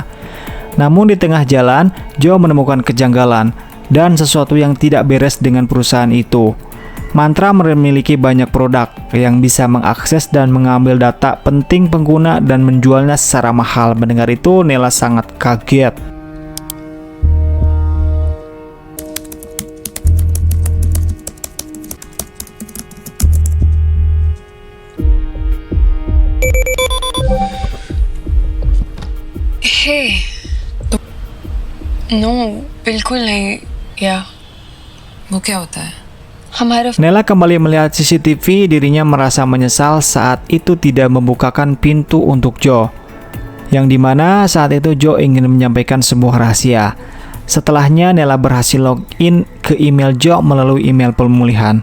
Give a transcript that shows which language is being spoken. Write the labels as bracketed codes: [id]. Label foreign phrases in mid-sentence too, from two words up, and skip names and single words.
[id] Namun di tengah jalan, Jo menemukan kejanggalan dan sesuatu yang tidak beres dengan perusahaan itu. Mantra memiliki banyak produk yang bisa mengakses dan mengambil data penting pengguna dan menjualnya secara mahal. Mendengar itu, Nela sangat kaget. [hi] Hey, नो बिल्कुल नहीं या वो क्या होता है हमारा [id] Nela kembali melihat CCTV, dirinya merasa menyesal saat itu tidak membukakan pintu untuk Jo. Yang dimana saat itu Jo ingin menyampaikan sebuah rahasia. Setelahnya Nela berhasil login ke email Jo melalui email pemulihan.